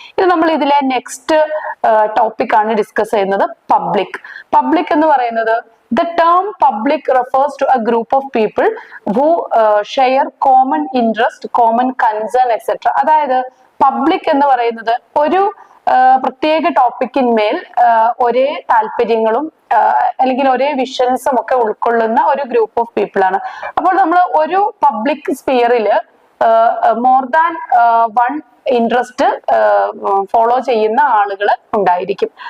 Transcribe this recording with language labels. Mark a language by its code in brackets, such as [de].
[ml] ഇത് നമ്മൾ ഇതിലെ നെക്സ്റ്റ് ടോപ്പിക് ആണ് ഡിസ്കസ് ചെയ്യുന്നത്, പബ്ലിക് എന്ന് പറയുന്നത്. [en] The term public refers to a group of people who share common interest, common concern, etc. [ml] അതായത് പബ്ലിക് എന്ന് പറയുന്നത് ഒരു പ്രത്യേക ടോപ്പിക്കിന്മേൽ ഒരേ താല്പര്യങ്ങളും അല്ലെങ്കിൽ ഒരേ വിഷൻസും ഒക്കെ ഉൾക്കൊള്ളുന്ന ഒരു ഗ്രൂപ്പ് ഓഫ് പീപ്പിൾ ആണ്. അപ്പോൾ നമ്മൾ ഒരു public സ്പിയറില് [en] more than one interest [ml] follow ചെയ്യുന്ന ആളുകൾ ഉണ്ടായിരിക്കും.